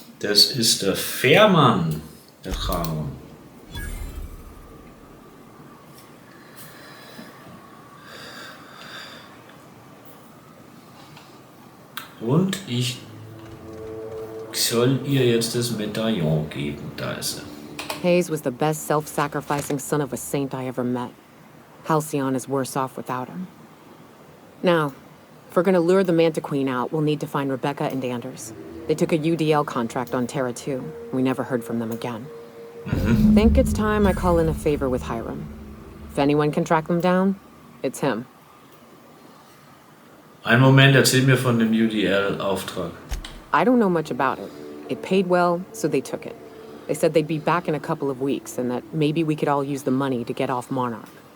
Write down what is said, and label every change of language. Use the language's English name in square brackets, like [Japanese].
[German] Das ist der Fährmann der Charon. Und ich soll ihr jetzt das Medaillon geben. Da ist er. [English] Hayes was the best self-sacrificing son of a saint I ever met. Halcyon is worse off without him. Now, if we're gonna lure the Manta Queen out, we'll need to find Rebecca and Anders. They took a UDL contract on Terra 2. We never heard from them again. Think it's time I call in a favor with Hiram. If anyone can track them down, it's him. [German] Einen Moment, erzähl mir von dem UDL-Auftrag. [English] I don't know much about it. It paid well, so they took it. They said they'd be back in a couple of weeks and that maybe we could all use the money to get off Monarch.